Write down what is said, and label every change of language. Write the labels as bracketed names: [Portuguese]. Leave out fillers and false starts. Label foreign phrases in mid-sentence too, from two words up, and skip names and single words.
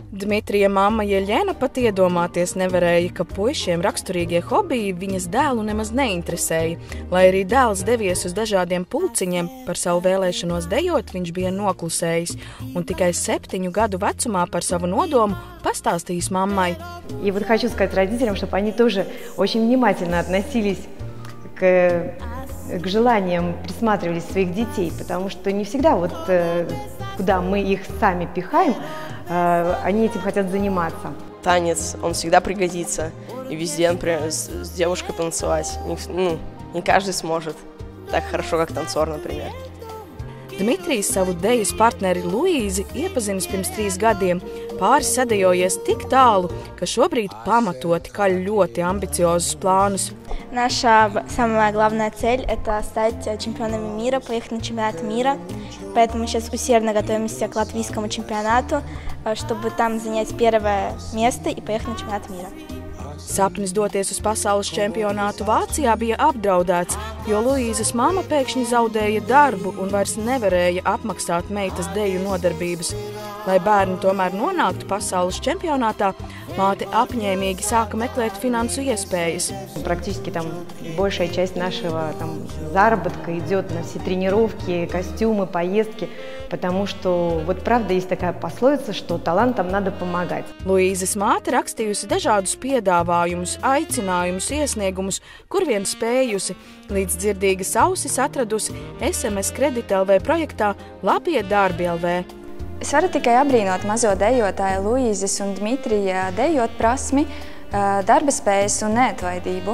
[Latvian] Dmitrija mamma Jeļena pat iedomāties nevarēja, ka puišiem raksturīgie hobiji viņas dēlu nemaz neinteresēja. Lai arī dēls devies uz dažādiem pulciņiem, par savu vēlēšanos dejot viņš bija noklusējis un tikai 7 gadu vecumā par savu nodomu pastāstījis mammai. [Russian] И вот хочу сказать родителям, чтобы они тоже очень внимательно относились к желаниям, присматривались своих детей, потому что не всегда вот куда мы их сами пихаем, они этим хотят заниматься. Танец, он всегда пригодится, и везде, например, с девушкой танцевать. Не каждый сможет так хорошо, как танцор, например. [Latvian] Dmitrijs savu dejas partneri Luīzi iepazinis pirms 3 gadiem. Pāris sadejojies tik tālu, ka šobrīd pamatoti kaļ ļoti ambiciozus планus. [Russian] Наша самая главная цель – это стать чемпионами мира, поехать на чемпионат мира. Поэтому мы сейчас усердно готовимся к латвийскому чемпионату, чтобы там занять 1-е место и поехать на чемпионат мира. [Latvian] Sapnis doties uz pasaules čempionātu Vācijā bija apdraudēts, jo Luīzes mamma pēkšņi zaudēja darbu un vairs nevarēja apmaksāt meitas deju nodarbības. Lai bērni tomēr nonāktu pasaules čempionātā, māte apņēmīgi sāka meklēt finansu iespējas. [Russian] Практически там большая часть нашего заработка идет на все тренировки, костюмы, поездки, потому что вот правда есть такая пословица, что талантам надо помогать. [Latvian] Luīzes māte rakstījusi dažādus piedāvājumus, aicinājumus, iesniegumus, kur vien spējusi, līdz dzirdīgas ausis atradusi SMS Kredita LV projektā Labie darbi LV. Es varu tikai apbrīnot mazo dejotāju Luīzes un Dmitrija dejot prasmi, darba spējas un neatlaidību.